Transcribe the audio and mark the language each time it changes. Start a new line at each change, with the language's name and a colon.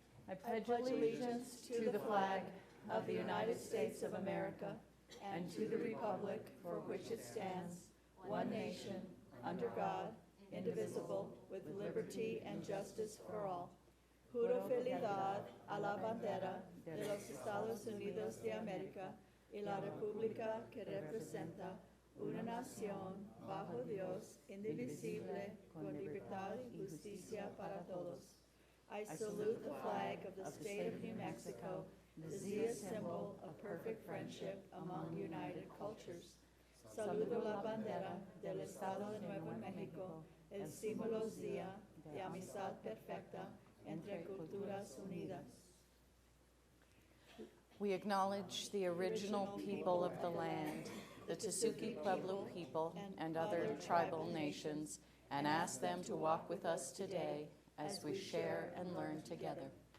English: I pledge allegiance to the flag of the United States of America and to the republic for which it stands, one nation, under God, indivisible, with liberty and justice for all.
Spanish: Juro fidelidad a la bandera de los Estados Unidos de América y la república que representa una nación bajo Dios, indivisible, con libertad y justicia para todos.
English: I salute the flag of the state of New Mexico, the Zia symbol of perfect friendship among united cultures.
Spanish: Saludo la bandera del Estado de Nuevo México, el símbolo Zia de amistad perfecta entre culturas unidas.
English: We acknowledge the original people of the land, the Tesuque Pueblo people and other tribal nations, and ask them to walk with us today as we share and learn together.